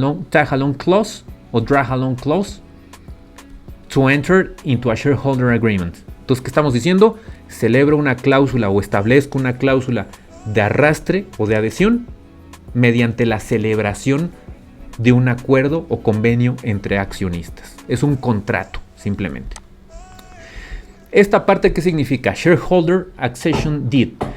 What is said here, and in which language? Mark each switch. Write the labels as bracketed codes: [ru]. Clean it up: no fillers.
[en] Tag along clause o drag along clause to enter into a shareholder agreement. [es] Entonces, ¿qué estamos diciendo? Celebro una cláusula o establezco una cláusula de arrastre o de adhesión mediante la celebración de un acuerdo o convenio entre accionistas. Es un contrato, simplemente. Esta parte, ¿qué significa? [en] Shareholder Accession Deed.